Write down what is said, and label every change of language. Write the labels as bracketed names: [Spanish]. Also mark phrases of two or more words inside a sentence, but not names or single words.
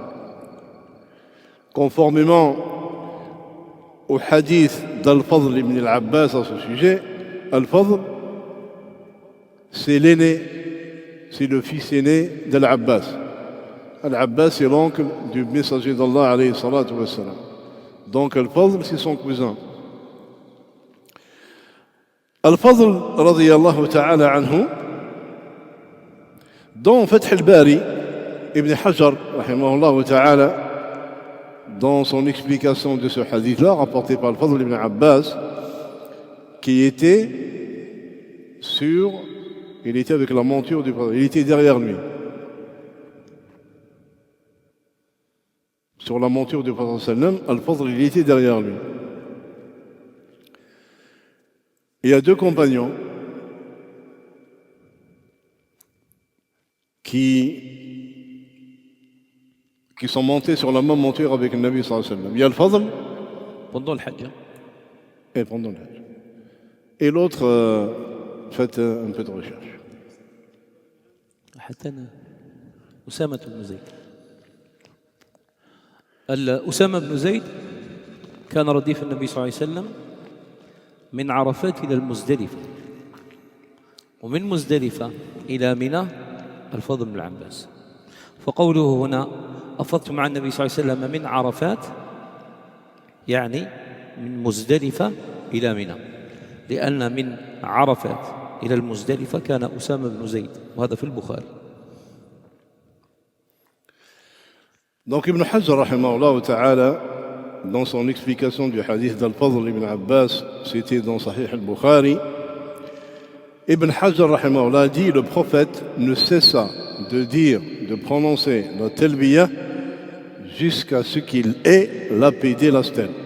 [French] Conformément au hadith d'Al-Fadl ibn al-Abbas à ce sujet, Al-Fadl, c'est l'aîné, c'est le fils aîné d'Al-Abbas. Al-Abbas, c'est l'oncle du messager d'Allah, [Arabic] عليه الصلاة والسلام. [French] Donc Al-Fadl, c'est son cousin. Al-Fadl, [Arabic] رضي الله تعالى عنه, [French] dans Fath al-Bari, Ibn Hajar, [Arabic] رحمه الله تعالى, [French] dans son explication de ce hadith-là, rapporté par Al-Fadl ibn Abbas, qui était il était avec la monture du prophète, il était derrière lui. Sur la monture du prophète sallam, Al-Fadl, il était derrière lui. Il y a deux compagnons qui sont montés sur la même monture avec le Nabi [Arabic] صلى الله عليه وسلم. [French] Il y a Al-Fadl pendant le Hajj. Et pendant le Hajj. Et l'autre fait un peu de recherche. [Arabic] حتى أسامة بن زيد. أسامة بن زيد كان رديف النبي صلى الله عليه وسلم من عرفات إلى المزدلفة، ومن مزدلفة إلى منى الفضل بن العباس. فقوله هنا أفضت مع النبي صلى الله عليه وسلم من عرفات يعني من مزدلفة إلى منى، لأن من عرفات إلى المزدلفة كان أسامة بن زيد، وهذا في البخاري. [French] Donc Ibn Hajar, [Arabic] رحمه الله تعالى, [French] dans son explication du hadith d'Al-Fadl ibn Abbas, c'était dans Sahih al-Bukhari, Ibn Hajar, rahimahullah, dit le prophète ne cessa de prononcer la talbiya jusqu'à ce qu'il ait lapidé la stèle.